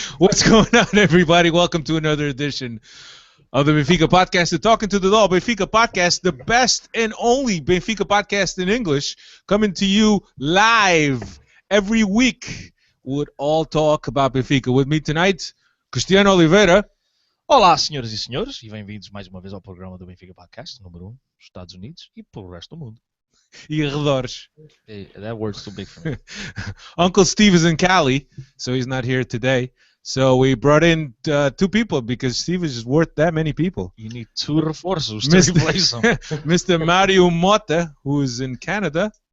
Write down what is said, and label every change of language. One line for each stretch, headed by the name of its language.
English: What's going on, everybody? Welcome to another edition of the Benfica Podcast, the Talking to the Law Benfica Podcast, the best and only Benfica podcast in English, coming to you live every week with all talk about Benfica. With me tonight, Cristiano Oliveira.
Portuguese: Olá, senhoras e senhores, e bem-vindos mais uma vez ao programa do Benfica Podcast, número 1, dos Estados Unidos e pelo resto do mundo. E arredores.
English: Hey, that word's too big for me. Uncle Steve is in Cali, so he's not here today. So we brought in two people because Steve is worth that many people. You need two reforços to replace him. Mr. Mario Mota, who is in Canada.